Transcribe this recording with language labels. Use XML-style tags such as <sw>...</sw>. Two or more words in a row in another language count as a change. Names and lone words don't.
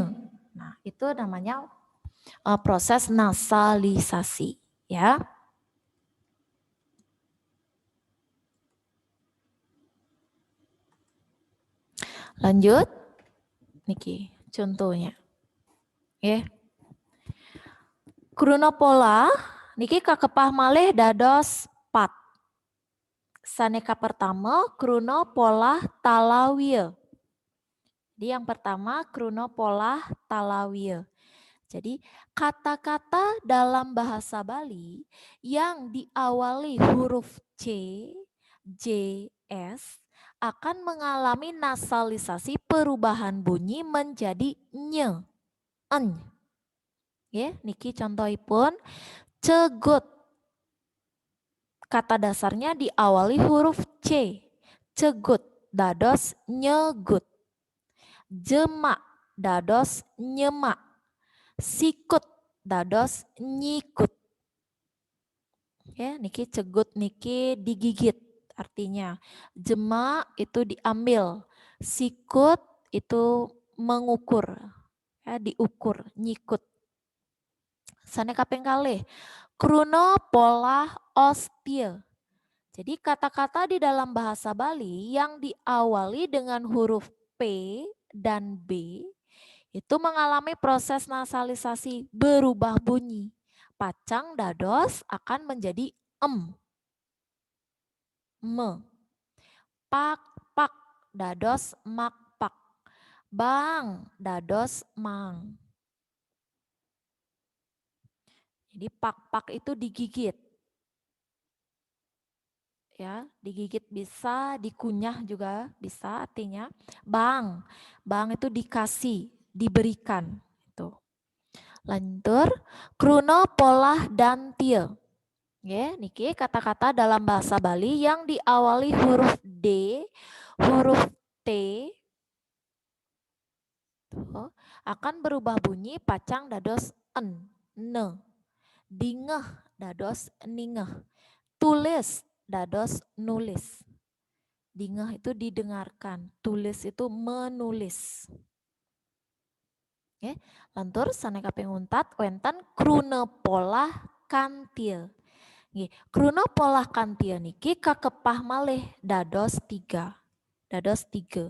<id>Nah, itu namanya proses nasalisasi, ya. Lanjut, niki contohnya.</id> <ban>Kruno pola niki kakepah malih dados 4. Saneka pertama kruno pola talawiya.</ban> <id>Jadi yang pertama</id> <ban>kruno pola talawiya.</ban> <id>Jadi kata-kata dalam bahasa Bali yang diawali huruf C, J, S akan mengalami nasalisasi perubahan bunyi menjadi nye, en.</id> <ban>Niki contohipun cegut.</ban> <id>Kata dasarnya diawali huruf C.</id> <ban>Cegut dados nyegut. Jemak dados nyemak. Sikut dados nyikut. Niki cegut niki</ban> <id>digigit artinya. Jemak itu diambil. Sikut itu mengukur. Diukur,</id> <ban>nyikut. Saneka ping kalih. Kruno pola ostie.</ban> <id>Jadi kata-kata di dalam bahasa Bali yang diawali dengan huruf P dan B itu mengalami proses nasalisasi berubah bunyi.</id> <ban>Pacang dados</ban> <id>akan menjadi me.</id> <ban>Pak pak dados makpak. Bang dados mang.</ban> <id>Jadi pak-pak itu digigit. Ya, digigit bisa, dikunyah juga bisa artinya. Bang itu dikasih, diberikan. Itu. Lanjut, kruno, polah, dan til. Ya, niki kata-kata dalam bahasa Bali yang diawali huruf D, huruf T, tuh, akan berubah bunyi</id> <ban>pacang dados en, ne, dingeh dados ningeh, tulis dados nulis.</ban> <id>Dingeh itu didengarkan, tulis itu menulis. Oke,</id> <ban>lantur saneka penguntat wenten krune polah kantil. Nggih, krune polah kantil niki kakepah malih dados 3. Dados 3.</ban>